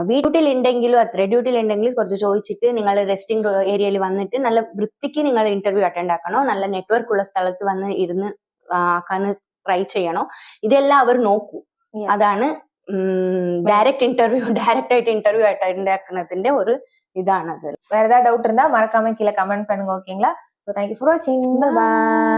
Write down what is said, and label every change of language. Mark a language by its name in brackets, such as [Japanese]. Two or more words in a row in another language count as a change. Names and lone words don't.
[Malayalam] വീട്ടിലുണ്ടെങ്കിലും അത്ര ഡ്യൂട്ടിയിലുണ്ടെങ്കിൽ കുറച്ച് ചോദിച്ചിട്ട് നിങ്ങൾ [English] resting area [Malayalam] വന്നിട്ട് നല്ല വൃത്തിക്ക് നിങ്ങൾ [English] interview attend [Malayalam] ആക്കണോ, നല്ല നെറ്റ്വർക്ക് ഉള്ള സ്ഥലത്ത് വന്ന് ഇരുന്ന് ആക്കാൻ ട്രൈ ചെയ്യണോ, ഇതെല്ലാം അവർ നോക്കൂ. അതാണ് ഡയറക്റ്റ് ആയിട്ട് [English] interview attend [Malayalam] ആക്കുന്നതിന്റെ ഒരു ഇതാണ്. അത് [Tamil] வேற ஏதாவது டவுட் இருந்தா மறக்காம கீழே கமெண்ட் பண்ணுங்க. ஓகேங்களா? [English] So thank you for watching. Bye bye.